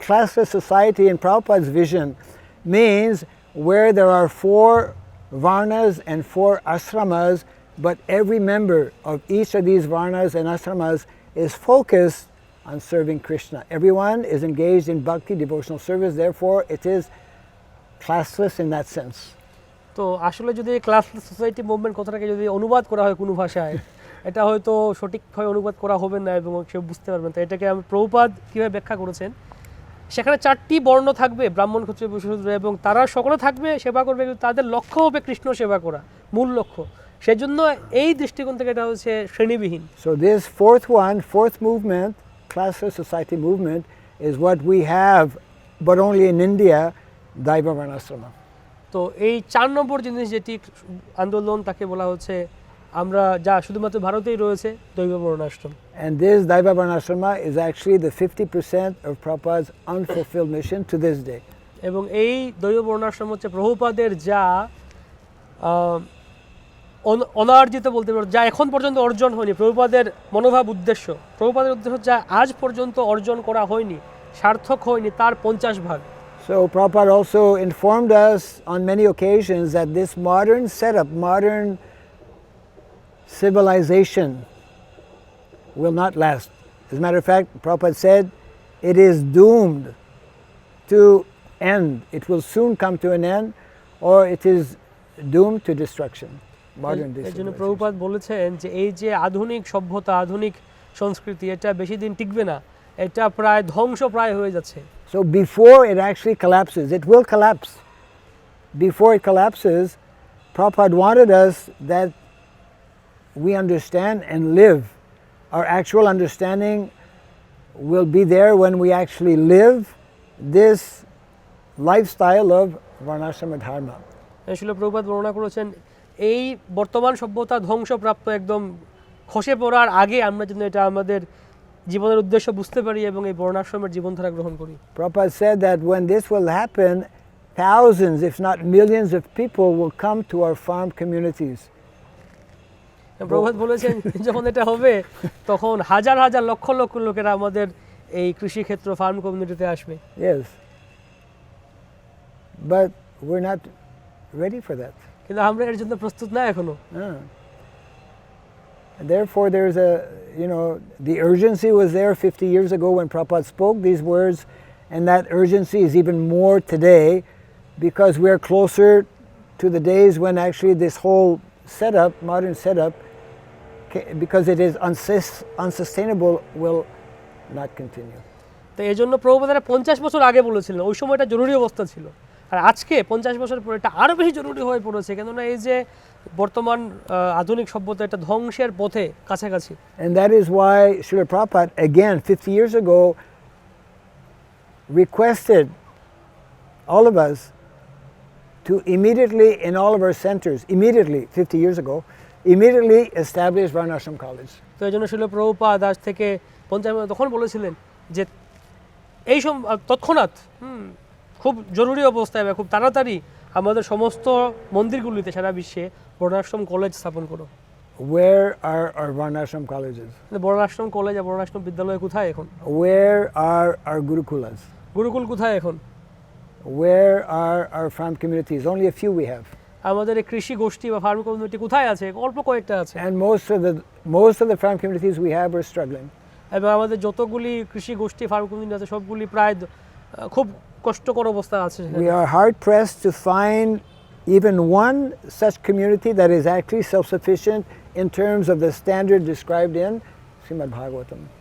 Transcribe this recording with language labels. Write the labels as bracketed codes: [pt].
[en] Classless society in Prabhupada's vision means where there are 4 varnas and 4 ashramas, but every member of each of these varnas and ashramas is focused on serving Krishna. Everyone is engaged in bhakti, devotional service, therefore it is classless in that sense. [bn] তো আসলে যদি [en] classless society movement [bn] কথাটাকে যদি অনুবাদ করা হয় কোনো ভাষায়, এটা হয়তো সঠিকভাবে অনুবাদ করা হবে না এবং কেউ বুঝতে পারবেন। তো এটাকে আমি প্রভুপাদ কীভাবে ব্যাখ্যা করেছেন, সেখানে 4টি বর্ণ থাকবে, ব্রাহ্মণ, ক্ষত্রিয়, বৈশ্য, শূদ্র, এবং তারা সকলে থাকবে, সেবা করবে, কিন্তু তাদের লক্ষ্য হবে কৃষ্ণ সেবা করা, মূল লক্ষ্য। সেজন্য এই দৃষ্টিকোণ থেকে এটা হচ্ছে শ্রেণীবিহীন। [en] So this fourth movement, classless society movement, is what we have, but only in India, Daiva Varnasrama. [bn] তো এই 4 নম্বর জিনিস যেটি আন্দোলন, তাকে বলা হচ্ছে আমরা যা শুধুমাত্র ভারতেই রয়েছে, দৈব বর্ণাশ্রম। [en] And this Daiva Varnasrama is actually the 50% of Prabhupada's unfulfilled mission to this day. [bn] এবং এই দৈব বর্ণাশ্রম হচ্ছে প্রভুপাদের যা অনার্জিত বলতে পারো, যা এখন পর্যন্ত অর্জন হয়নি, প্রভুপাদের মনোভাব, উদ্দেশ্য, প্রভুপাদের উদ্দেশ্য যা আজ পর্যন্ত অর্জন করা হয়নি, সার্থক হয়নি, তার 50 ভাগ। [en] So Prabhupada also informed us on many occasions that this modern setup, modern civilization will not last. As a matter of fact, Prabhupada said it is doomed to end. It will soon come to an end, or it is doomed to destruction. Modern [bn] এই জন্য [en] civilization. [bn] Prabhupada বলেছেন যে এই যে আধুনিক সভ্যতা, আধুনিক সংস্কৃতি, এটা বেশি দিন টিকবে না, এটা প্রায় ধ্বংস প্রায় হয়ে যাচ্ছে। [en] So before it actually collapses, it will collapse. Before it collapses, Prabhupada wanted us that we understand and live. Our actual understanding will be there when we actually live this lifestyle of Varnasrama Dharma. [bn] আসলে প্রভুপাদ বর্ণনা করেছেন এই বর্তমান সভ্যতা ধ্বংসপ্রাপ্ত, একদম খসে পড়ার আগে আমরা যেন এটা আমাদের জীবনের উদ্দেশ্য বুঝতে পারি এবং এই বর্ণাশ্রমের জীবনধারা গ্রহণ করি। [en] Prabhupada said that when this will happen, thousands, if not millions of people will come to our farm communities. [bn] Prabhupada বলেছেন যখন এটা হবে তখন হাজার হাজার লক্ষ লক্ষ লোকেরা আমাদের এই কৃষি ক্ষেত্র, [en] farm কমিউনিটিতে [bn] আসবে। [en] Yes. But we're not ready for that. [bn] কিন্তু আমরা এর জন্য প্রস্তুত না এখনো। [en] And therefore there's the urgency was there 50 years ago when Prabhupada spoke these words, and that urgency is even more today because we are closer to the days when actually this whole setup, modern setup, because it is unsustainable, will not continue. [bn] তো এই জন্য প্রভুপাদ 50 বছর আগে বলেছিলেন, ওই সময়টা জরুরি অবস্থা ছিল, আর আজকে 50 বছর পরে এটা আরও বেশি জরুরি হয়ে পড়েছে, কেননা এই যে বর্তমান আধুনিক সভ্যতা এটা ধ্বংসের পথে কাছাকাছি। [en] And that is why Srila Prabhupada again 50 years ago requested all of us to immediately, in all of our centers, immediately 50 years ago, immediately establish Varnashram College. [bn] তো এই জন্য শিল প্রভুপাদ আজ থেকে 50 তখন বলেছিলেন যে এই তৎক্ষণাৎ খুব জরুরি অবস্থায় বা খুব তাড়াতাড়ি আমাদের সমস্ত মন্দিরগুলিতে সারা বিশ্বে বর্ণাশ্রম কলেজ স্থাপন করো। [en] Where are our Varnashram colleges? [bn] বর্ণাশ্রম college আর বর্ণাশ্রম বিদ্যালয় কোথায় এখন? [en] Where are our Gurukulas? [bn] Gurukul কোথায় এখন? [en] Where are our farm communities? Only a few we have. [bn] আমাদের এই কৃষি গোষ্ঠী বা [en] farm community [bn] কোথায় আছে? অল্প কয়েকটা আছে। [en] And most of the farm communities we have are struggling. [bn] এবং আমাদের যতগুলি কৃষি গোষ্ঠী, [en] farm community [bn] আছে সবগুলি প্রায় খুব কষ্টকর অবস্থা আছে। [en] We are hard pressed to find even one such community that is actually self-sufficient in terms of the standard described in Srimad Bhagavatam.